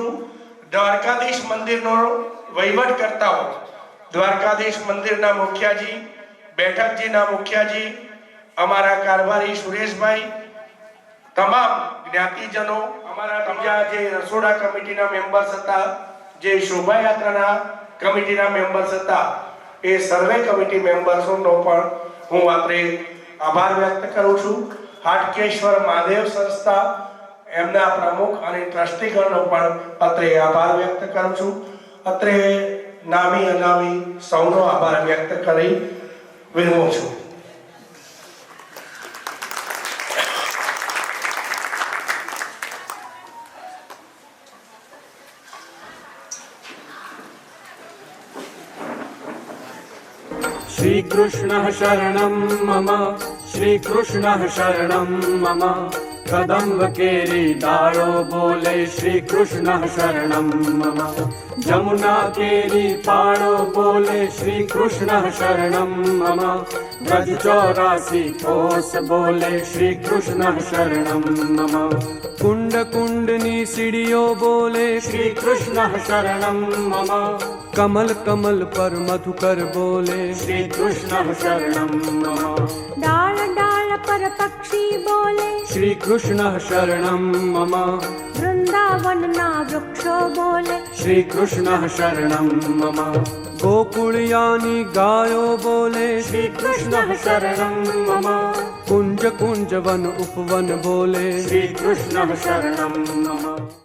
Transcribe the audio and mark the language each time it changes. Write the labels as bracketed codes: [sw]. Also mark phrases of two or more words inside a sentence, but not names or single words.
[gu] દ્વારકાધીશ મંદિરનો વહીવટ કરતા હોય, દ્વારકાધીશ મંદિરના મુખિયાજી, બેઠકજીના મુખિયાજી, અમારા કારભારી સુરેશભાઈ, તમામ જ્ઞાતિજનો, અમારા બીજા જે રસોડા કમિટીના મેમ્બર્સ હતા, જે શોભાયાત્રાના કમિટીના મેમ્બર્સ હતા, એ સર્વે કમિટી મેમ્બર્સોનો પણ હું અત્રે આભાર વ્યક્ત કરું છું. હાટકેશ્વર મહાદેવ સંસ્થા એમના પ્રમુખ અને ટ્રસ્ટીગણનો પણ અત્રે આભાર વ્યક્ત કરું છું. અત્રે નામી અનામી સૌનો આભાર વ્યક્ત કરી વિરમું છું. [sa] श्री कृष्णः शरणं मम, श्री कृष्णः शरणं मम, [gu] કદમ્બ કેરી ડાલો બોલે [sa] श्री कृष्ण शरणं मम [gu] જમુના કેરી પાડો બોલે [sa] श्री कृष्ण शरणं मम [gu] બ્રજ 84 કોસ બોલે [sa] श्री कृष्ण शरणं मम [gu] કુંડ કુંડની સીઢીયો બોલે [sa] श्री कृष्ण शरणं मम [gu] કમલ કમલ પર મધુકર બોલે [sa] श्री कृष्ण शरणं मम [gu] ડાલ ડાલ પર પક્ષી બોલે [sa] श्री कृष्ण शरणं मम [gu] વૃંદાવન ના વૃક્ષો બોલે [sa] श्री कृष्ण शरणं मम [gu] ગોકુલયાની ગાયો બોલે [sa] श्री कृष्ण शरणं मम [gu] કુંજ કુંજ વન ઉપવન બોલે [sa] श्री कृष्ण शरणं मम